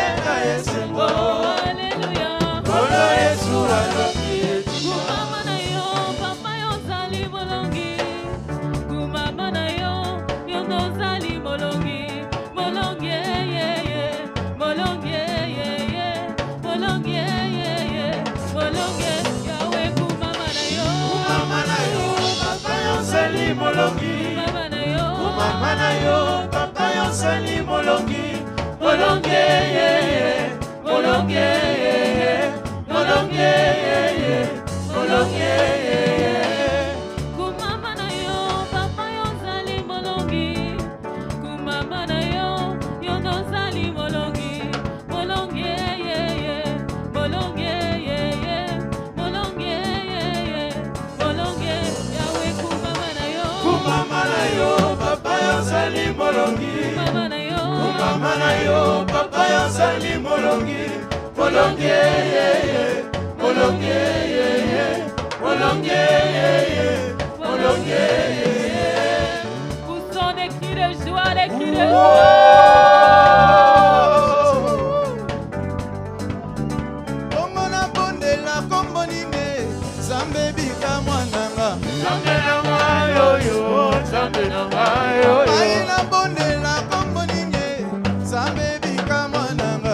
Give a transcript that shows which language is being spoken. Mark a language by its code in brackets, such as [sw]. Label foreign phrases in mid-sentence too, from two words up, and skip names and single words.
[ln] na esengo. Alléluia. Kolo Yesu alongi etima. Kumama na yo, papa yo zali molongi. Kumama na yo, yo no zali molongi. Molongi, yeah, yeah. Molongi, yeah, yeah. Molongi, yeah, yeah. Molongi, Yahweh, kumama na yo. Kumama na yo, papa yo zali molongi. Kumama na yo. Kumama na yo, papa yo zali molongi. Molongi, yeah, yeah. Molongi, yeah, yeah. Molongi, yeah, yeah. Molongi, yeah, yeah. Kumama na yo, papa yo zali molongi. Kumama na yo, yo no zali molongi. Molongi, yeah, yeah. Molongi, yeah, yeah. Molongi, yeah, yeah. Molongi, Yahweh, kumama na yo. Kumama na yo, papa yo zali molongi. Kumama na yo. Kumama na yo, papa yo zali molongi. Molongi, yeah, yeah. Molongi, yeah, yeah. Molongi, yeah, yeah. Molongi, yeah, yeah. [fr] Poussons des cris de joie, des cris de joie. [ln] Kombo na bondela, kombo nine, Zambe bika mwananga. Zambe na yo yo, Zambe na yo yo. Ai na bondela, kombo nine, Zambe bika mwananga.